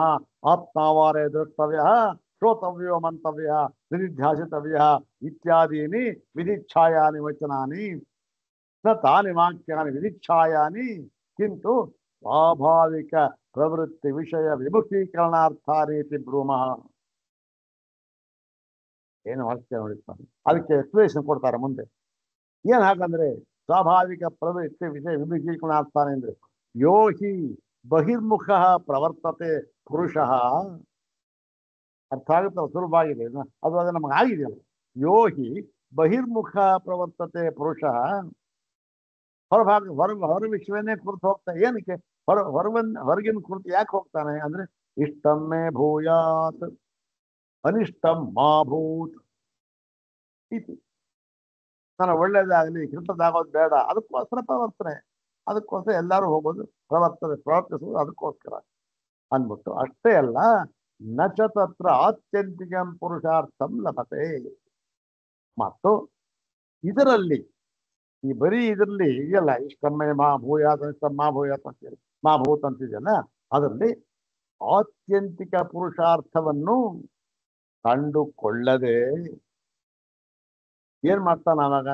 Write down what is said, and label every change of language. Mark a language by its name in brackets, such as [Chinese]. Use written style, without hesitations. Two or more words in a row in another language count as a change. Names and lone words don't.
[Sanskrit] ಆತ್ಮಾವಾರೇ ದ್ರಷ್ಟವ್ಯ ಶ್ರೋತವ್ಯೋ ಮಂತವ್ಯ ನಿಧಿಧ್ಯಾಸಿತವ್ಯ ಇತ್ಯಾದೀನಿ ವಿಧಿಚ್ಛಾಯಾನಿ ವಚನಾನಿ ನ ತಾನಿ ವಾಕ್ಯಾನಿ ವಿಧಿಚ್ಛಾಯಾನಿ ಕಿಂತು ಸ್ವಾಭಾವಿಕ ಪ್ರವೃತ್ತಿ ವಿಷಯ ವಿಮುಖೀಕರಣಾರ್ಥಾನಿ ಇತಿ ಭ್ರೂಮಃ. [Kannada] ಏನು ವಾಕ್ಯ ನೋಡಿರ್ತಾರೆ, ಅದಕ್ಕೆ ಎಕ್ಸ್ಪ್ಲೇಷನ್ ಕೊಡ್ತಾರೆ ಮುಂದೆ. ಏನ್ ಹಾಗಂದ್ರೆ [Sanskrit] ಸ್ವಾಭಾವಿಕ ಪ್ರವೃತ್ತಿ ವಿಷಯ ವಿಮುಖೀಕರಣಾರ್ಥಾನಿ ಅಂದ್ರೆ ಯೋ ಹಿ ಬಹಿರ್ಮುಖ ಪ್ರವರ್ತತೆ ಪುರುಷಃ. [Kannada] ಅರ್ಥ ಆಗುತ್ತೆ, ಸುಲಭವಾಗಿದೆ ಅದು. ಅದು ನಮಗೆ ಆಗಿದೆಯಲ್ಲ. [Sanskrit] ಯೋ ಹಿ ಬಹಿರ್ಮುಖ ಪ್ರವರ್ತತೆ ಪುರುಷಃ. [Kannada] ಹೊರ ವಿಶ್ವನೇ ಕುರಿತು ಹೋಗ್ತಾನೆ. ಏನಕ್ಕೆ ಹೊರಗಿನ ಕುರಿತು ಯಾಕೆ ಹೋಗ್ತಾನೆ ಅಂದ್ರೆ [Sanskrit] ಇಷ್ಟಮ್ಮೆ ಭೂಯಾತ್ ಅನಿಷ್ಟಂ ಮಾ ಭೂತ್ ಇತಿ. [Kannada] ನಾನು ಒಳ್ಳೇದಾಗಲಿ ಕೆಟ್ಟದಾಗೋದು ಬೇಡ, ಅದಕ್ಕೋಸ್ಕರ ಪ್ರವರ್ತನೆ. ಅದಕ್ಕೋಸ್ಕರ ಎಲ್ಲರೂ ಹೋಗೋದು ಪ್ರವರ್ತಿಸುವುದು ಅದಕ್ಕೋಸ್ಕರ ಅಂದ್ಬಿಟ್ಟು. ಅಷ್ಟೇ ಅಲ್ಲ, [Sanskrit] ನಚ ತತ್ರ ಆತ್ಯಂತಿಕಂ ಪುರುಷಾರ್ಥಂ ಲಭತೆ. [Kannada] ಮತ್ತು ಇದರಲ್ಲಿ ಈ ಬರೀ ಇದರಲ್ಲಿ ಇದೆಯಲ್ಲ, [Sanskrit] ಇಷ್ಟಮ್ಮೆ ಮಾ ಭೂಯಾತ್ ಅನಿಷ್ಟಂ ಮಾ ಭೂಯಾತ್ [Kannada] ಅಂತೇಳಿ [Sanskrit] ಮಾ ಭೂತ್ [Kannada] ಅಂತಿದೆಯಲ್ಲ, ಅದರಲ್ಲಿ ಆತ್ಯಂತಿಕ ಪುರುಷಾರ್ಥವನ್ನು ಕಂಡುಕೊಳ್ಳದೆ ಏನ್ ಮಾಡ್ತಾನ ಅವಾಗ?